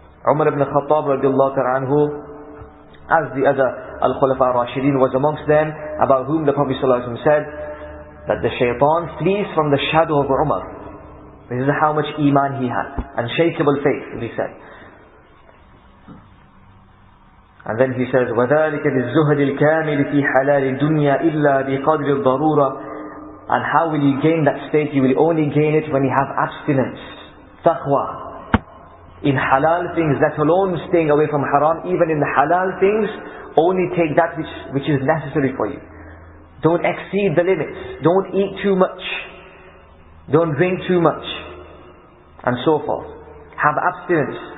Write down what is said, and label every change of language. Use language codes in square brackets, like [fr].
[en] Umar ibn Khattab radiallahu ta'ala anhu, as the other al-Khulafa al-Rashidin, was amongst them, about whom the Prophet ﷺ said that the shaitan flees from the shadow of Umar. This is how much iman he had, unshakable faith, he said. And then he says, [ar] وَذَلِكَ بِالزُّهْدِ الْكَامِلِ فِي حَلَالِ الدُّنْيَا إِلَّا بِقَدْرِ الضَّرُورَةِ. [en] And how will you gain that state? You will only gain it when you have abstinence, taqwa. In halal things, let alone staying away from haram, even in the halal things, only take that which is necessary for you. Don't exceed the limits. Don't eat too much. Don't drink too much. And so forth. Have abstinence.